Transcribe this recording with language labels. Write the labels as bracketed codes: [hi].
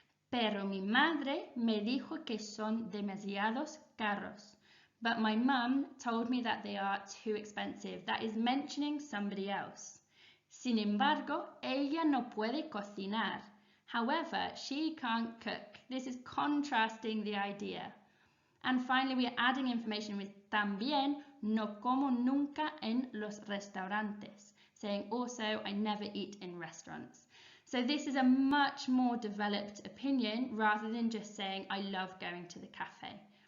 [es] Pero mi madre me dijo que son demasiados caros. [en] But my mum told me that they are too expensive. That is mentioning somebody else. [es] Sin embargo, ella no puede cocinar. [en] However, she can't cook. This is contrasting the idea. And finally, we are adding information with [es] también no como nunca en los restaurantes, [en] saying also I never eat in restaurants. So this is a much more developed opinion rather than just saying I love going to the cafe.